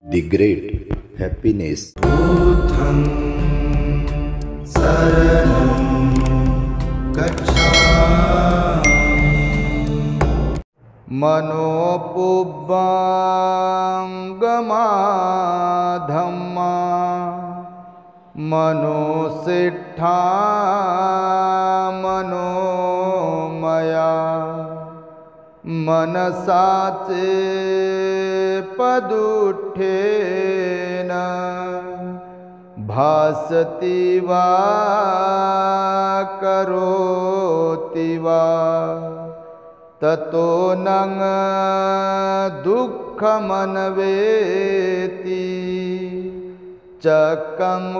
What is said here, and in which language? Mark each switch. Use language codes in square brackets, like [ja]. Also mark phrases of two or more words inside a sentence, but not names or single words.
[en] The great happiness. [pi] बुद्धं शरणं गच्छामि। मनोपुब्बंगमा धम्मा मनोसिद्धा मनोमया मनसाचे पदुठ्ठेन भासति वा करोति वा ततो नං दुःखमन्वेति चक्कं